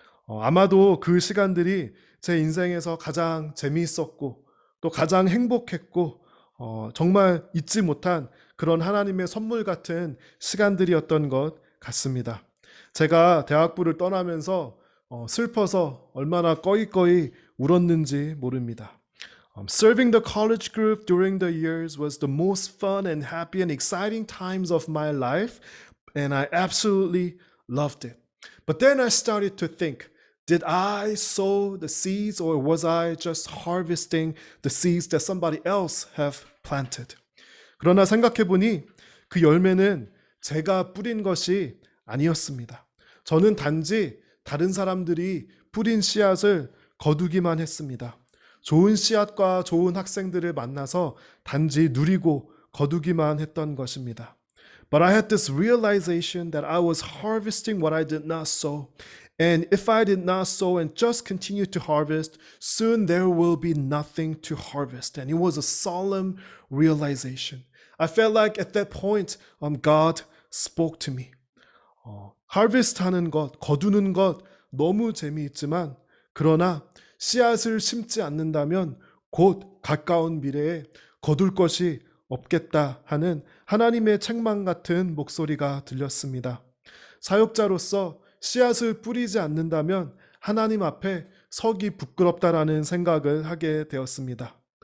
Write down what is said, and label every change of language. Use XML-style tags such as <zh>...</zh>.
<ko>아마도 그 시간들이 제 인생에서 가장 재미있었고 또 가장 행복했고 정말 잊지 못한 그런 하나님의 선물 같은 시간들이었던 것 같습니다. 제가 대학부를 떠나면서 슬퍼서 얼마나 꺼이꺼이 울었는지 모릅니다.</ko> <en>Serving the college group during the years was the most fun and happy and exciting times of my life, and I absolutely loved it. But then I started to think, did I sow the seeds or was I just harvesting the seeds that somebody else have planted?</en> <ko>그러나 생각해보니 그 열매는 제가 뿌린 것이 아니었습니다. 저는 단지 다른 사람들이 뿌린 씨앗을 거두기만 했습니다. 좋은 씨앗과 좋은 학생들을 만나서 단지 누리고 거두기만 했던 것입니다.</ko> <en>But I had this realization that I was harvesting what I did not sow. And if I did not sow and just continue to harvest, soon there will be nothing to harvest. And it was a solemn realization. I felt like at that point, God spoke to me.</en> <ko>harvest 하는 것, 거두는 것 너무 재미있지만 그러나 씨앗을 심지 않는다면 곧 가까운 미래에 거둘 것이 없겠다 하는 하나님의 책망 같은 목소리가 들렸습니다. 사역자로서 씨앗을 뿌리지 않는다면 하나님 앞에 서기 부끄럽다라는 생각을 하게 되었습니다.</ko>